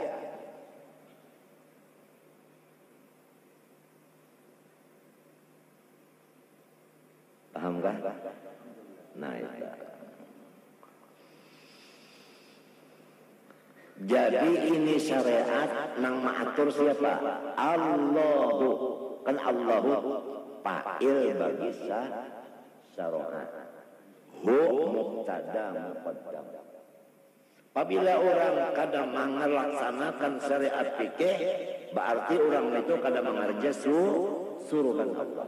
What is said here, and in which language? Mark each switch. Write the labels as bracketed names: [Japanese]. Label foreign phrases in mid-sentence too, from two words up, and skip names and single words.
[Banjar] Paham kan? Nah itu. Jadi ini syariat nang maatur siapa? Allahu. Kan Allahu fa'il bagi syariat. [Arabic] هو مبتدأ مقدم. [Banjar] Apabila orang kadang melaksanakan syariat fikih, berarti orang itu kadang mengerja suruhan Allah.